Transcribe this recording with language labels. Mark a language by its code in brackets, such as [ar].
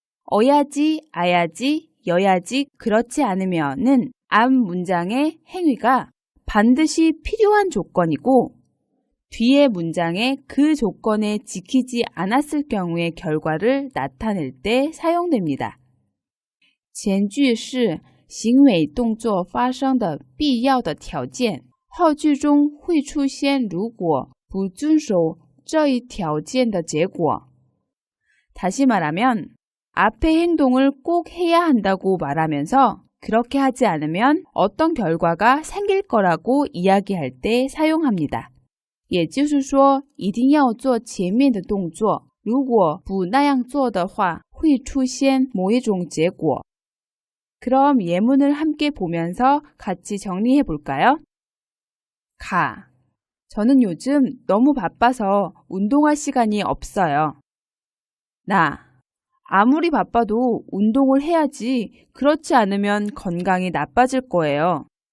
[ko] 어야지, 아야지, 여야지, 그렇지 않으면은 앞 문장의 행위가 반드시 필요한 조건이고 뒤의 문장에 그 조건에 지키지 않았을 경우의 결과를 나타낼 때 사용됩니다. [zh] 前句是行为动作发生的必要的条件，后句中会出现如果不遵守这一条件的结果。 [ko] 다시 말하면 앞의 행동을 꼭 해야 한다고 말하면서 그렇게 하지 않으면 어떤 결과가 생길 거라고 이야기할 때 사용합니다. [zh] 也就是说一定要做前面的动作，如果不那样做的话会出现某一种结果。 [ko] 그럼 예문을 함께 보면서 같이 정리해 볼까요? 가. 저는 요즘 너무 바빠서 운동할 시간이 없어요. 나. 아무리 바빠도 운동을 해야지. 그렇지 않으면 건강이 나빠질 거예요.